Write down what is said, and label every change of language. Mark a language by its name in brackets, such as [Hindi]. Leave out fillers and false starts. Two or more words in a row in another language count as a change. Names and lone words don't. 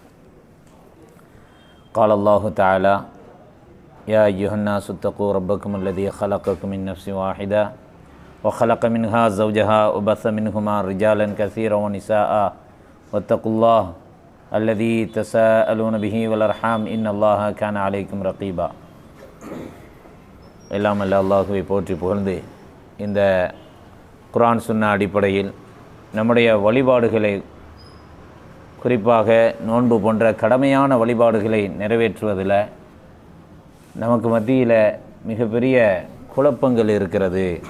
[Arabic] قال الله تعالى يا أيها الناس اتقوا ربكم الذي خلقكم من نفس واحدة وخلق منها زوجها وبث منهما رجالا كثيرا ونساء واتقوا الله الذي تساءلون به والأرحام إن الله كان عليكم رقيبا. [Tamil] எல்லாம் அல்ல அல்லாஹுவை போற்றி புகழ்ந்து இந்த குர்ஆன் சுன்னா அடிப்படையில் நம்முடைய வழிபாடுகளை, குறிப்பாக நோன்பு போன்ற கடமையான வழிபாடுகளை நிறைவேற்றுவதில் நமக்கு மத்தியில் மிகப்பெரிய குழப்பங்கள் இருக்கிறது.